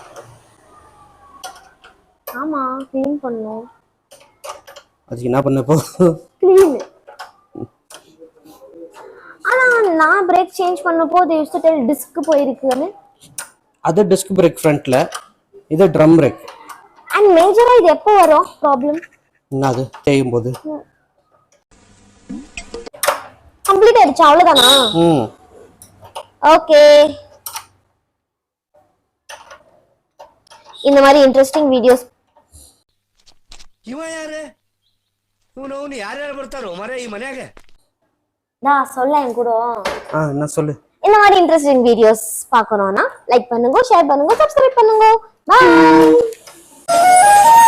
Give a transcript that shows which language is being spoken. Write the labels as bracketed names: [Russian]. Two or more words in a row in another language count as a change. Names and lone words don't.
[Tamil] ஆமா, க்ளீன் பண்ணணும். அதுக்கு என்ன பண்ணப்போ? க்ளீன். ஆனா நான் [English] brake change [Tamil] பண்ணப்போ [English] they used to tell [Tamil] டிஸ்க் போயிருக்குன்னு. அது [English] disc brake [Tamil] ஃப்ரண்ட்ல, இது [English] drum brake. [Tamil] அண்ட் மேஜரா இது எப்போ வரும் ப்ராப்ளம்? அது தேயும் போது. கம்ப்ளீட் ஆயிடுச்சு, அவ்வளவுதானா? ஓகே. இந்த மாதிரி [English] interesting videos. [Tamil] இவன் யாரு? இவனு யார் யார் [Kannada] ಬರ್ತಾರೋ ಮರೆ ಈ ಮನೆಯಾಗ? [Tamil] நான் சொல்ல என் கூட. என்ன சொல்லு. இந்த மாதிரி [English] interesting videos [Tamil] பார்க்கணும்னா லைக் பண்ணுங்க, ஷேர் பண்ணுங்க, சப்ஸ்கிரைப் பண்ணுங்க. பை.